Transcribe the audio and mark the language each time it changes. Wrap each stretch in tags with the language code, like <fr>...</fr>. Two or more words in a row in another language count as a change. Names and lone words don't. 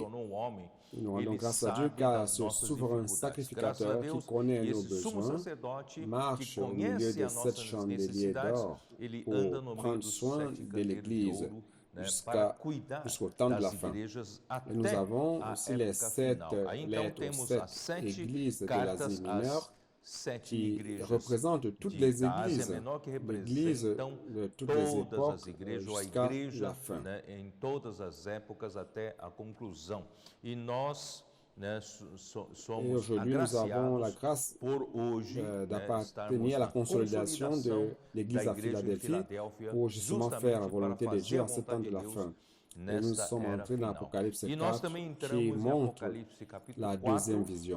<fr>Nous rendons grâce à Dieu car ce souverain sacrificateur qui connaît nos besoins marche au milieu de cette chandelier d'or pour prendre soin de l'Église jusqu'au temps de la fin. Et nous avons aussi les 7 lettres aux 7 églises de l'Asie mineure qui représente toutes les églises, l'église de toutes les époques jusqu'à la fin.</fr> <pt>Em todas as épocas até a conclusão. E nós</pt> <fr>Et aujourd'hui, nous avons la grâce d'appartenir à la consolidation de l'Église à Philadelphie pour justement faire la volonté de Dieu en ce temps de la fin. Et nous sommes entrés dans l'Apocalypse 4 qui montre la deuxième vision.</fr>